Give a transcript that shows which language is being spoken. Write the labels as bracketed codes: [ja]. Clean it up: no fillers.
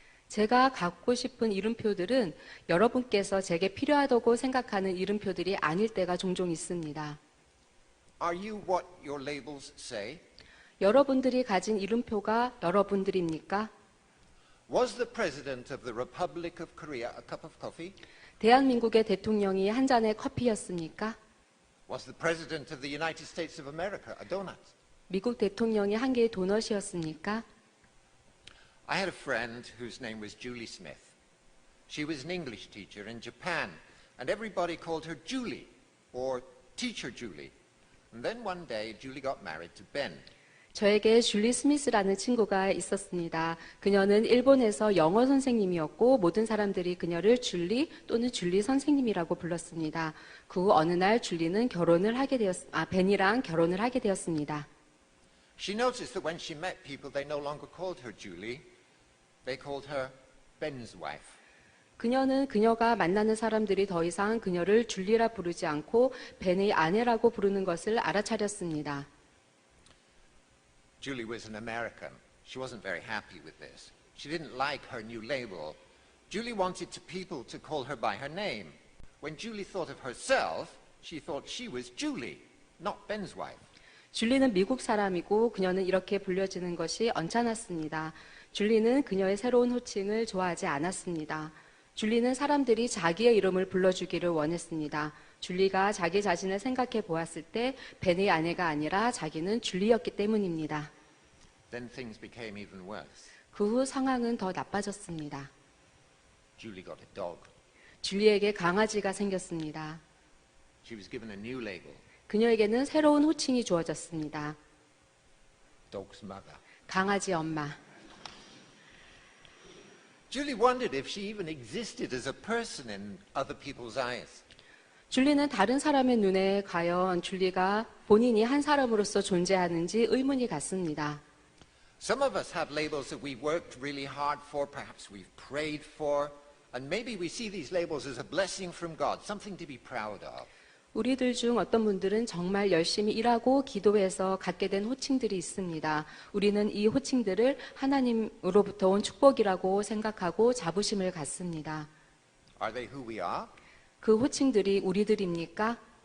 [ko] 제가 갖고 싶은 이름표들은 여러분께서 제게 필요하다고 생각하는 이름표들이 아닐 때가 종종 있습니다. [en] Are you what your labels say? [ko] 여러분들이 가진 이름표가 여러분들입니까? [en] Was the president of the Republic of Korea a cup of coffee? [ko] 대한민국의 대통령이 한 잔의 커피였습니까? [en] Was the president of the United States of America a donut? [ko] 미국 대통령이 한 개의 도넛이었습니까? [en] I had a friend whose name was Julie Smith. She was an English teacher in Japan, and everybody called her Julie, or Teacher Julie. And then one day, Julie got married to Ben. [ko] 저에게 줄리 스미스라는 친구가 있었습니다. 그녀는 일본에서 영어 선생님이었고 모든 사람들이 그녀를 줄리 또는 줄리 선생님이라고 불렀습니다. 그 후 어느 날 줄리는 벤이랑 결혼을 하게 되었습니다. [en] She noticed that when she met people, they no longer called her Julie, They called her Ben's wife. [ko] 그녀는 그녀가 만나는 사람들이 더 이상 그녀를 줄리라 부르지 않고 벤의 아내라고 부르는 것을 알아차렸습니다. [en] Julie was an American. She wasn't very happy with this. She didn't like her new label. Julie wanted people to call her by her name. When Julie thought of herself, she thought she was Julie, not Ben's wife. [ko] 줄리는 미국 사람이고 그녀는 이렇게 불려지는 것이 언짢았습니다. 줄리는 그녀의 새로운 호칭을 좋아하지 않았습니다. 줄리는 사람들이 자기의 이름을 불러주기를 원했습니다. 줄리가 자기 자신을 생각해 보았을 때 벤의 아내가 아니라 자기는 줄리였기 때문입니다. [en] Then things became even worse. [ko] 그 후 상황은 더 나빠졌습니다. [en] Julie got a dog. [ko] 줄리에게 강아지가 생겼습니다. [en] She was given a new label, [ko] 그녀에게는 새로운 호칭이 주어졌습니다. [en] dog's mother. [ko] 강아지 엄마. [en] Julie wondered if she even existed as a person in other people's eyes. [ko] 줄리는 다른 사람의 눈에 과연 줄리가 본인이 한 사람으로서 존재하는지 의문이 갔습니다. [en] Some of us have labels that we've worked really hard for, perhaps we've prayed for, and maybe we see these labels as a blessing from God, something to be proud of. [ko] 우리들 중 어떤 분들은 정말 열심히 일하고 기도해서 갖게 된 호칭들이 있습니다. 우리는 이 호칭들을 하나님으로부터 온 축복이라고 생각하고 자부심을 갖습니다. [en] Are they who we are? [ko] 그 호칭들이 우리들입니까?